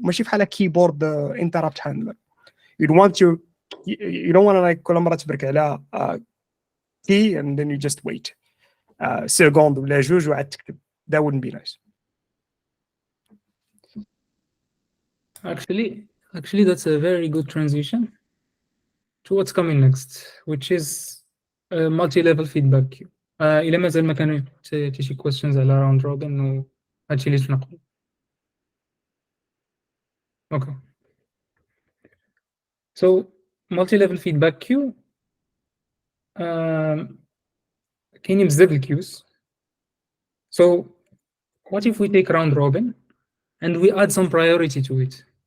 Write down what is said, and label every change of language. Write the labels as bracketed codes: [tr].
[ar] ماشي بحال [en] keyboard interrupt handler. You don't want to like [ar] كل مرة تبرك على [en] key and then you just wait. [ar] سكوند ولا جوج وعاد تكتب. [en] That wouldn't be nice. Actually, that's a very good transition to what's coming next, which is a multi-level feedback queue. [ar] إلا مازال ما كانوا شي questions على round robin وهادشي اللي تنقول. [en] Okay. So multi-level feedback queue [ar] كاينين بزاف الكيوز. [en] So what if we take round robin and we add some priority to it?